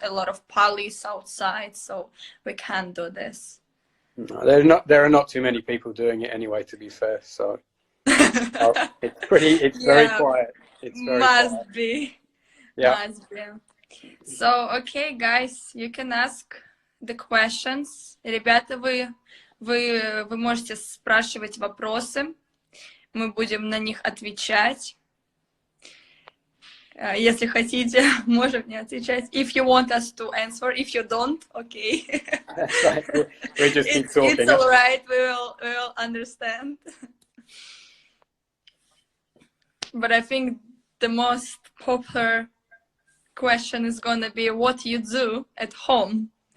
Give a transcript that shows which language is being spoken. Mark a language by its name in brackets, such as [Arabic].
[English] A lot of police outside, so we can't do this. No, there are not too many people doing it anyway, to be fair. So it's very quiet. It's very must quiet. Be. Yeah. Must be. So, okay, guys, you can ask the questions. [Russian] Ребята, вы можете спрашивать вопросы. Мы будем на них отвечать. Если хотите, можем не отвечать. [English] If you want us to answer, if you don't, okay. That's right. We just keep talking. It's all right. We will understand. But I think the most popular question is gonna be what you do at home.